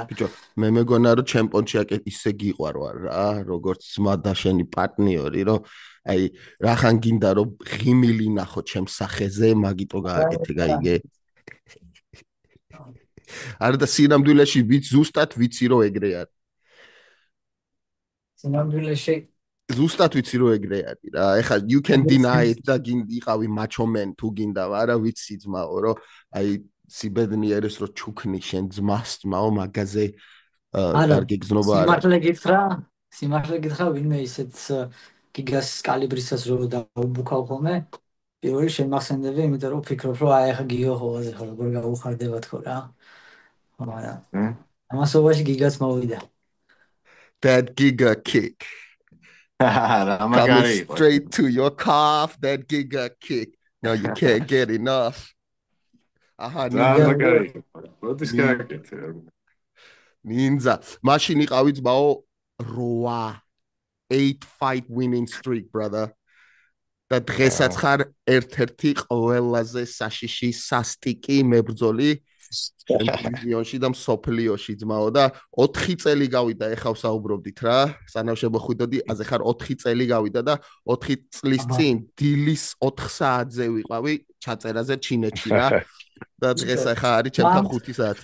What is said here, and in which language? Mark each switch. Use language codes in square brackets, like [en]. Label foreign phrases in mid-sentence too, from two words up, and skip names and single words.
[ka] ბიჭო, მე მეგონა რომ ჩემპიონში ისე გიყვარვარ რა, როგორც ძმა და შენი პარტნიორი, რომ აი რახან გინდა რომ ღიმილი ნახო ჩემს სახეზე, მაგიტო გააკეთე, გაიგე. არა და სინამდვილეში ზუსტად ვიცი რომ ეგრე არის. სინამდვილეში ზუსტად ვიცი რომ ეგრე არის რა. ეხლა [en] you can deny it [ka] და გინდიყავი [en] macho man [ka] თუ გინდა, არა ვიცი ძმაო, რომ აი სიბედნიერეს რო ჩუქნი შენ ძმას ძმაო მაგაზე კარგი გზნობა არა. სიმართლე გითხრა, ვინმე ისეთ გიგას კალიბრისას რო დაუბუქავ ხოლმე, პირველი შემახსენდები, იმიტომ რომ ვფიქრობ, რომ აი ახლა გიგო ხოვაზე ხო როგორ გაუხარდება თქო რა. მაგრამ ამასობაში გიგას მოვიდა. [en] That giga kick. Coming straight to your calf, that giga kick. No, you can't get enough. Ninja. Machine [ka] იყავი ძმაო [en] 8 fight winning streak, brother. [ka] და დღესაც ხარ ერთ-ერთი ყველაზე საშიში სასტიკი მებრძოლი დივიზიონში და მსოფლიოში ძმაო და 4 წელი გავიდა ეხავ საუბრობდით რა სანამ შემოხვიდოდი აზე ხარ 4 წელი გავიდა და 4 წლის წინ დილის 4 საათზე ვიყავი ჩაწერაზე ჩინეთში რა და დღეს ახლა არის ჩემთან 5 საათი